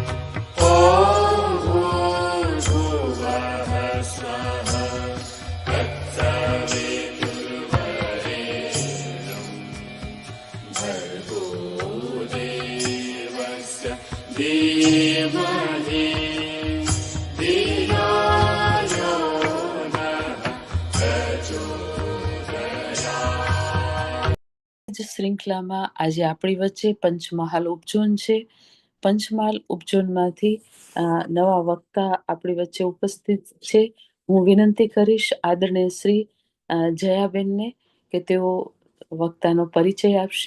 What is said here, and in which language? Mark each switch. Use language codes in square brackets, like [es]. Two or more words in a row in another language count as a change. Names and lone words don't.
[sa] ॐ भूर्भुवः स्वः तत्सवितुर्वरेण्यं भर्गो देवस्य धीमहि धियो यो नः प्रचोदयात्। [gu] શ્રૃંખલામાં આજે આપણી વચ્ચે પંચમહાલ ઉપજોન છે. પંચમહાલ ઉપજોનમાંથી નવા વક્તા આપણી વચ્ચે ઉપસ્થિત છે. હું વિનંતી કરીશ આદરણીય શ્રી જયાબેનને કે તેઓ વક્તાનો પરિચય આપશે.